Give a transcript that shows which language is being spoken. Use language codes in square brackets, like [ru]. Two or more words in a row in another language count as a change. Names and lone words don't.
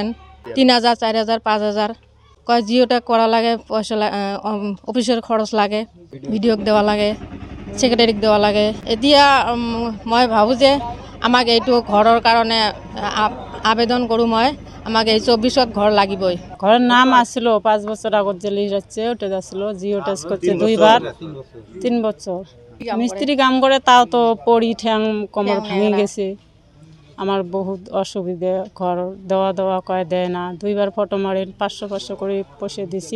[as] 3000, 4000, 5000 কয় জিঅ' টেগ কৰা লাগে, পইচা অফিচৰ খৰচ লাগে, ভিডিঅ'ক দেওয়া লাগে, ছেক্ৰেটাৰীক দেওয়া লাগে। এতিয়া মই ভাবোঁ যে আমাক এইটো ঘৰৰ কাৰণে আবেদন কৰোঁ মই, আমাক এই 24ত ঘর লাগিবই। [bn] ঘরের নাম আসলো 5 বছর আগত যে লিস্ট আছে ওটা আসলো, জিও টেস্ট করছে 2 বার 3 বছর। মিস্ত্রি কাম করে তাও তো পড়ি ঠ্যাং কোমর ভেঙে গেছে। আমার বহুত অসুবিধে, ঘর দেওয়া কয় দেয় না। 2 বার ফটো মারে 500 করে পয়সা দিছি।